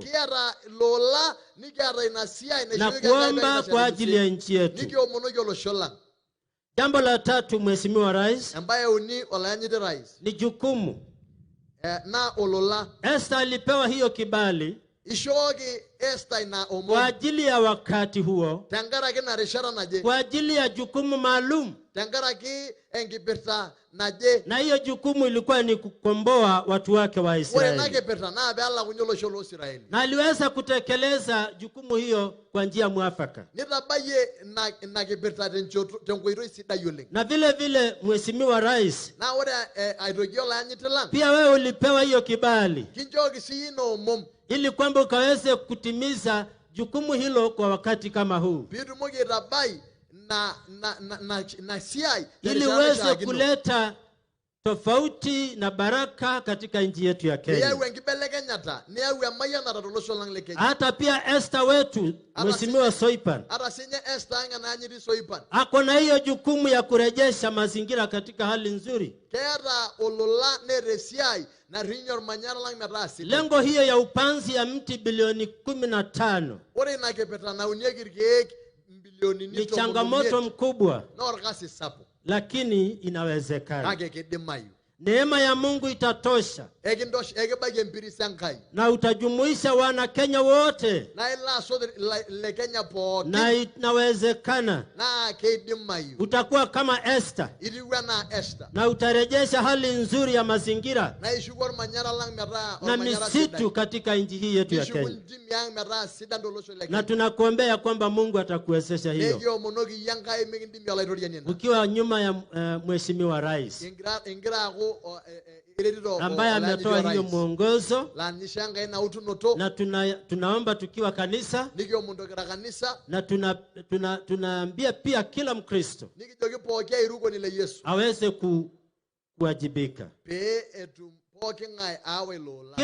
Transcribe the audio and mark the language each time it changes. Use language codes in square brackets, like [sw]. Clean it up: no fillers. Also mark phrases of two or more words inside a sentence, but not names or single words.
[mas] Kiata lola nikiata ina siai na naishooki Enkai [sw] kuomba [mas] pekitashe [sw] kwa ajili ya [mas] telusie. [sw] nchi yetu. [mas] Nikiomonoki olosho lang'. [sw] Jambo la tatu, Mheshimiwa Rais, [mas] Embaye uni olayanyiti rais. [sw] ni jukumu. [mas] Na olola. [sw] Esther alipewa hiyo kibali [mas] Ishooki Esther ina [sw] kwa [mas] omon. [sw] ajili ya wakati huo, [mas] Tenkaraki ina rishata naje. [sw] kwa ajili ya jukumu maalum, [mas] Tenkaraki enkipirta naje. [sw] na hiyo jukumu ilikuwa ni kukomboa watu wake wa [mas] Ore ena [sw] Israeli, [mas] kipirta naa peelakunye olosho loosiraeli. [sw] na aliweza kutekeleza jukumu hiyo kwa njia mwafaka. [mas] Nitabayie ina kipirta tenkoitoi sidai oleng. [sw] Na vile vile, Mheshimiwa Rais, [mas] Naa ore aitoki olayanyiti lang', [sw] pia wewe ulipewa hiyo kibali [mas] kinchooki sii ina omom [sw] ili kwamba ukaweze kutimiza jukumu hilo kwa wakati kama huu, [mas] piitumoki aitabai na siai [sw] ili [mas] terishata [sw] uweze [mas] naishaakino. [sw] kuleta tofauti na baraka katika nchi yetu ya Kenya. [mas] Niyau enkibelekenyata, niyau emayianata tolosho lang' le Kenya. [sw] Hata pia Esther wetu, Mheshimiwa Soipan, [mas] Ata sinye Esther ang' enayanyiti Soipan. [sw] ako na hiyo jukumu ya kurejesha mazingira katika hali nzuri. [mas] Keeta olola neeta esiai narrinye ormanyara lang' metaa sidai. [sw] Lengo hiyo ya upanzi ya mti bilioni 15 [mas] Ore ina kipirta naunieki irkeek mbilionini [sw] ni changamoto mkubwa, [mas] naa orkasi sapuk. [sw] lakini inawezekana. [mas] Kake kidimayu. [sw] Neema ya Mungu itatosha [mas] Ekibaiki empirisi Enkai. [sw] na utajumuisha wana Kenya wote, [mas] Naa ilo asot le Kenya pookin. [sw] na inawezekana [mas] Naa kidimayu. [sw] utakuwa kama Esther [mas] Itiu enaa Esther. [sw] na utarejesha hali nzuri ya mazingira [mas] Naa ishuku ormanyara lang' metaa na ormanyara [sw] misitu [mas] sidai. [sw] katika nchi hii yetu ya [mas] Ishuku [sw] Kenya, [mas] ntimi ang' metaa sidan tolosho le na Kenya. [sw] tunakuombea kwamba Mungu atakuwezesha hiyo [mas] Nekiomonoki iyie Enkai mikindimi olaitoriani ina. [sw] ukiwa nyuma ya Mheshimiwa Rais [mas] Ingira aaku iretito [sw] ambaye ametoa hiyo [mas] olayanyiti [sw] mwongozo, [mas] lanyisha Enkai nautunoto. [sw] na tunaomba tukiwa kanisa, [mas] Nikiomondo kira kanisa. [sw] na tunaambia pia kila Mkristo [mas] Nikijoki pooki airukoni le Yesu. [sw] aweze kuwajibika. [mas] Pee etum pooki ng'ae aawa ilo ola.